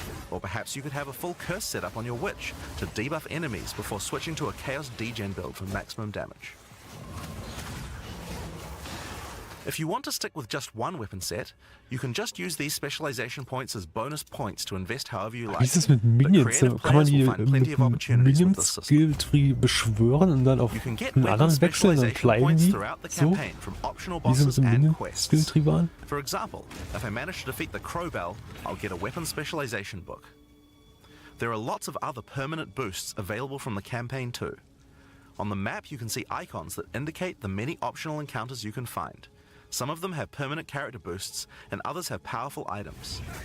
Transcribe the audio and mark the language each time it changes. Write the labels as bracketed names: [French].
[English] Or perhaps you could have a full curse setup on your witch to debuff enemies before switching to a chaos degen build for maximum damage. If you want to stick with just one weapon set, you can just use these specialization points as bonus points to invest however you like. [German] Wie ist es mit Minions? Kann man die mit Minions-Skill-Tree beschwören und dann auf einen anderen wechseln und bleiben die so? Wie sie mit dem Minions-Skill-Tree waren? [English] For example, if I manage to defeat the Crowbell, I'll get a weapon specialization book. There are lots of other permanent boosts available from the campaign too. On the map you can see icons that indicate the many optional encounters you can find. Some of them have permanent character boosts, and others have powerful items.